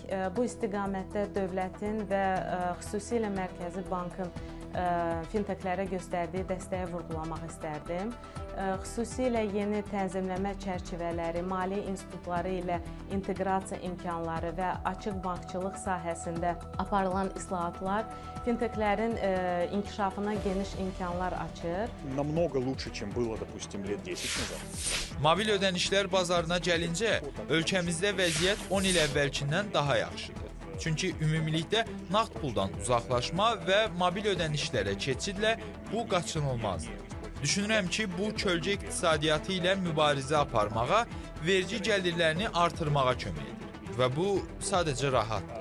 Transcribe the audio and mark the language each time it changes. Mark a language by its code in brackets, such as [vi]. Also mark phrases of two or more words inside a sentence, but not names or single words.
[az] Bu istiqamətdə dövlətin və xüsusilə Mərkəzi Bankın fintechlərə göstərdiyi dəstəyi vurğulamaq istərdim. Xüsusilə yeni tənzimləmə çərçivələri, maliyyə institutları ilə inteqrasiya imkanları və açıq bankçılıq sahəsində aparılan islahatlar fintechlərin inkişafına geniş imkanlar açır. [ru] Намного лучше, чем было, допустим, лет 10 назад. [az] Mobil ödənişlər bazarına gəlincə, ölkəmizdə vəziyyət 10 il əvvəlkindən daha yaxşıdır. Çünki ümumilikdə nağd puldan uzaqlaşma və mobil ödənişlərə keçidlə bu qaçınılmazdır. Düşünürəm ki, bu kölgə iqtisadiyyatı ilə mübarizə aparmağa, vergi gəlirlərini artırmağa kömək edir və bu sadəcə rahatdır.